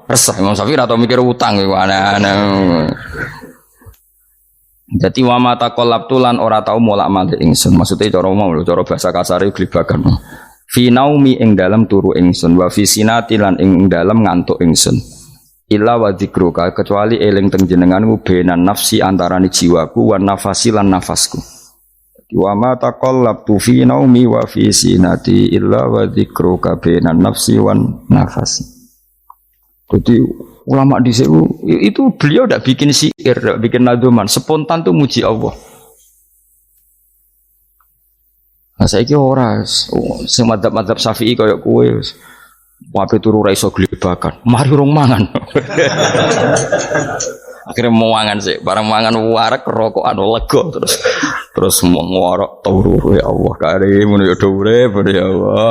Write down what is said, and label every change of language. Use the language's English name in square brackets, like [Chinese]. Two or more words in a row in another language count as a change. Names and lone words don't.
[Javanese] Resah Imam Syafi'i ora tau mikir utang iku aneh-aneh. Jadi [Arabic] وما تقلبت [Javanese] lan ora tau molak-malik ingsun. Maksudnya cara bahasa kasar iku gelibakan. [Arabic] في نومي [Javanese] ing dalam turu ingsun [Arabic] وفي سنتي [Javanese] lan ing dalam ngantuk ingsun [Arabic] إلا وذكرك [Javanese] kecuali eling teng jenenganmu [Arabic] بين نفسي [Javanese] antarane jiwaku [Arabic] ونفسي [Javanese] lan nafasku. [Arabic] وما تقلبت في نومي وفي سنتي إلا وذكرك بين نفسي ونفسي. [Indonesian] Jadi ulama di itu beliau tidak bikin syair, tidak bikin nadzuman, spontan tuh muji Allah. [Javanese] Nah saiki ora sing madzhab Syafi'i kaya kowe wae turu ra iso glebakan. Mari rong mangan. Akhirnya mau mangan sih, barang mangan warek rokokan lega terus mau ngorok turu [Arabic] يا الله كريم [Javanese] ya urip ya Allah.